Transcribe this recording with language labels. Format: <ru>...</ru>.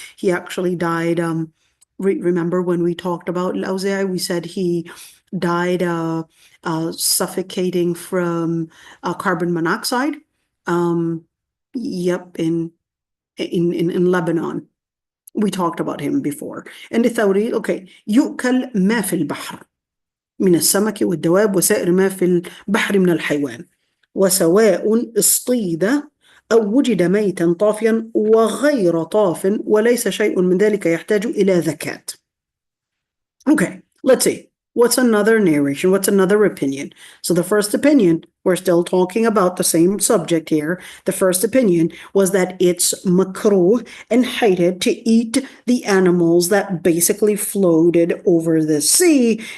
<en>He actually died. Remember when we talked about al-Awza'i, we said he died suffocating from carbon monoxide. Yep, in Lebanon. We talked about him before. And the Thawri, okay,</en> <ar>يؤكل ما في البحر من السمك والدواب وسائر ما في البحر من الحيوان وسواء اصطيد أو وجد ميتا طافيا وغير طاف وليس شيء من ذلك يحتاج إلى ذكاة.</ar> <en>Okay, let's see. What's another narration? What's another opinion? So the first opinion, we're still talking about the same subject here. The first opinion was that it's makruh and hated to eat the animals that basically floated over the sea.</en>